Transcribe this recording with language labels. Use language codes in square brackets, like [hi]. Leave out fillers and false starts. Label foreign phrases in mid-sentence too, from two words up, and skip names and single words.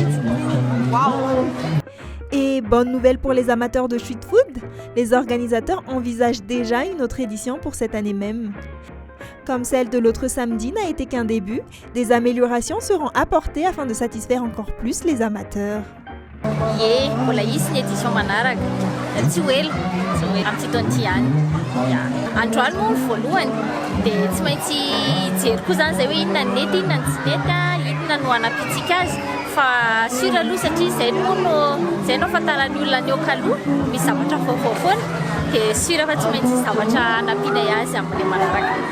[fr] Waouh! Et bonne nouvelle pour les amateurs de street food, les organisateurs envisagent déjà une autre édition pour cette année même. Comme celle de l'autre samedi n'a été qu'un début, des améliorations seront apportées afin de satisfaire encore plus les amateurs. [mg] Mbola hisy ny édition manaraka tsy ho ela amin'ity taona ity ihany. Androany moa ny voalohany dia tsy maintsy hijery koa zany zay hoe inona ny nety inona ny tsy nety inona no hanampitsika azy fa sura aloha satria zay no afantaran'ny olona ny eo-kaloha misy zavatra vaovao foana dia sura fa tsy maintsy zavatra hanampianay azy amin'ny manaraka.